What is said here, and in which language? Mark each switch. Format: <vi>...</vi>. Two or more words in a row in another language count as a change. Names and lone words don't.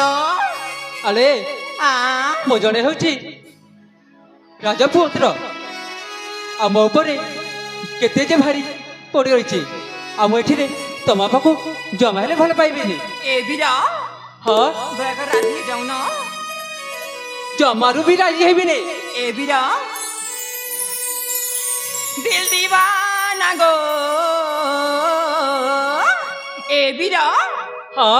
<or>ଆଲୋ ମୋ ଜଣେ ହେଉଛି ରାଜପୁତ୍ର ଆମ ଉପରେ କେତେ ଯେ ଭାରି ପଡ଼ି ରହିଛି ଆମ ଏଠିରେ ତମ ବାପାକୁ ଜମା ହେଲେ ଭଲ ପାଇବେନି ଏ ବୀର ହଁ ଦୟାକରି ରାଜି ହେଇଯାଉନ ଜମାରୁ ବି ରାଜି ହେବିନି</or> <hi>ए बीरा दिल दीवाना गो ए बीरा हाँ</hi>